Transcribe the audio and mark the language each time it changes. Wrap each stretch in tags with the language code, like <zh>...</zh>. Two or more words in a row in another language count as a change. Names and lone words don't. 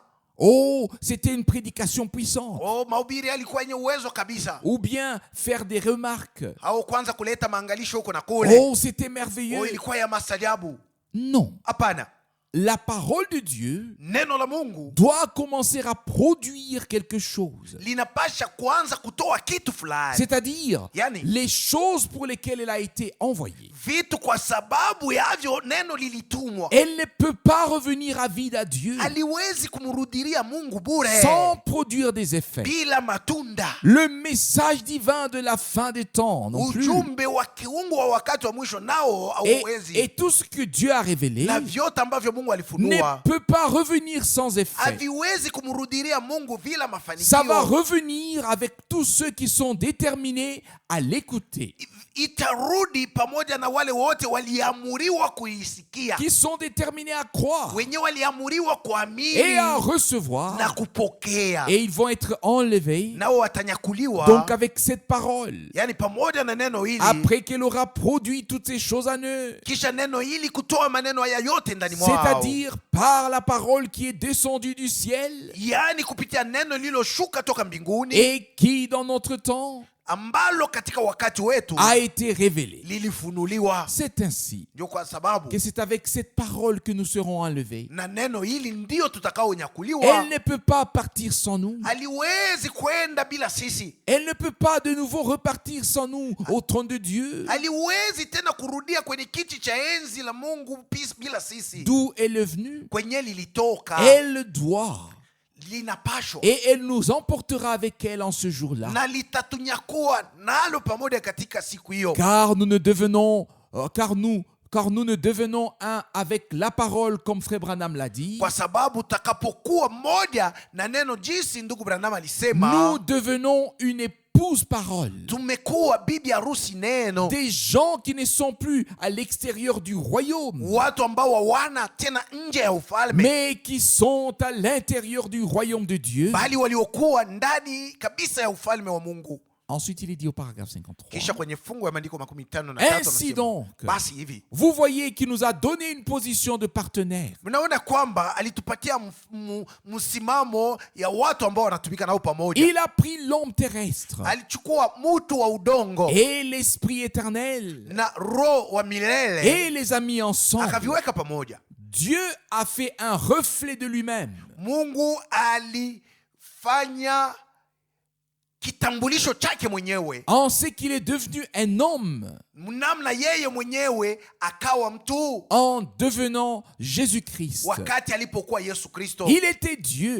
<fr>oh, c'était une prédication puissante.</fr> <sw>oh, mahubiri alikuwa yenye uwezo kabisa,</sw> <fr>Ou bien faire des remarques.</fr> <sw>au kwanza kuleta maangalisho huko na kule,</sw> <fr>Oh, c'était oh, merveilleux.</fr> <sw>ilikuwa ya mastajabu.</sw> <fr>Non.</fr> <sw>Hapana,</sw> <fr>La parole de Dieu</fr> <sw>neno la Mungu</sw> <fr>doit commencer à produire quelque chose.</fr> <sw>linapasha kuanza kutoa kitu fulani,</sw> <fr>C'est-à-dire</fr> <sw>Yani.</sw> <fr>les choses pour lesquelles elle a été envoyée.</fr> <sw>vitu kwa sababu yavyo neno lilitumwa.</sw> <fr>Elle ne peut pas revenir à vide à Dieu</fr> <sw>Haliwezi kumrudilia Mungu bure</sw> <fr>sans produire des effets.</fr> <sw>bila matunda.</sw> <fr>Le message divin de la fin des temps non plus.</fr> <sw>Ujumbe wa kiungu wa wakati wa mwisho nao</sw> <fr>Et</fr> <sw>hauwezi,</sw> <fr>tout ce que Dieu a révélé</fr> <sw>na vyote ambavyo Mungu</sw> <fr>ne</fr> <sw>alifunua</sw> <fr>peut pas revenir sans effet.</fr> <sw>haviwezi kumrudilia Mungu bila</sw> <fr>Ça va</fr> <sw>mafanikio.</sw> <fr>revenir avec tous ceux qui sont déterminés à l'écouter,</fr> <sw>Itarudi pamoja na wale wote waliamuriwa kuisikia,</sw> <fr>qui sont déterminés à croire</fr> <sw>wenye waliamuriwa</sw> <fr>et</fr> <sw>kuamini</sw> <fr>à recevoir,</fr> <sw>na kupokea,</sw> <fr>et ils vont être enlevés.</fr> <sw>nao watanyakuliwa.</sw> <fr>Donc avec cette parole,</fr> <sw>Yani pamoja na neno hili,</sw> <fr>après qu'elle aura produit toutes ces choses en eux,</fr> <sw>kisha neno hili kutoa maneno haya yote ndani mwao,</sw> <fr>c'est-à-dire par la parole qui est descendue du ciel</fr> <sw>yani kupitia neno lililoshuka toka mbinguni,</sw> <fr>et qui dans notre temps</fr> <sw>ambalo katika wakati wetu</sw> <fr>a été révélée.</fr> <sw>lilifunuliwa.</sw> <fr>C'est ainsi</fr> <sw>Ndio kwa sababu</sw> <fr>que c'est avec cette parole que nous serons enlevés.</fr> <sw>na neno hili ndio tutakaonyakuliwa.</sw> <fr>Elle ne peut pas partir sans nous.</fr> <sw>Haliwezi kwenda bila sisi,</sw> <fr>Elle ne peut pas de nouveau repartir sans nous au trône de Dieu,</fr> <sw>haliwezi tena kurudia kwenye kiti cha enzi la Mungu bila sisi.</sw> <fr>d'où elle est venue.</fr> <sw>Kwenye lilitoka,</sw> <fr>Elle doit</fr> <sw>linapashwa</sw> <fr>et elle nous emportera avec elle en ce jour-là.</fr> <sw>na litatunyakuwa nalo pamoja katika siku hiyo,</sw> <fr>Car nous ne devenons, car nous ne devenons un avec la parole, comme Frère Branham l'a dit.</fr> <sw>kwa sababu takapokuwa mmoja na neno, jinsi ndugu Branham alisema,</sw> <fr>Nous devenons une épouse parole.</fr> <sw>tumekuwa bibi harusi neno,</sw> <fr>Des gens qui ne sont plus à l'extérieur du royaume,</fr> <sw>watu ambao hawana tena nje ya ufalme,</sw> <fr>mais qui sont à l'intérieur du royaume de Dieu.</fr> <sw>bali waliokuwa ndani kabisa ya ufalme wa Mungu.</sw> <fr>Ensuite, il est dit au paragraphe</fr> <sw>Kisha</sw> <fr>53.</fr> <sw>kwenye fungu ya maandiko 53</sw> <fr>Ainsi</fr> <sw>anasema,</sw> <fr>donc,</fr> <sw>basi hivi</sw> <fr>vous voyez qu'il nous a donné une position de partenaire.</fr> <sw>mnaona kwamba alitupatia msimamo ya watu ambao wanatumika nao pamoja.</sw> <fr>Il a pris l'homme terrestre</fr> <sw>Alichukua mtu wa udongo</sw> <fr>et l'esprit éternel</fr> <sw>na roho wa milele</sw> <fr>et les a mis ensemble.</fr> <sw>akaviweka pamoja.</sw> <fr>Dieu a fait un reflet de lui-même.</fr> <sw>Mungu alifanya kitambulisho chake mwenyewe</sw> <fr>En ce qu'il est devenu un homme</fr> <sw>namna yeye mwenyewe akawa mtu</sw> <fr>en devenant Jésus-Christ.</fr> <sw>wakati alipokuwa Yesu Kristo.</sw> <fr>Il était Dieu.</fr>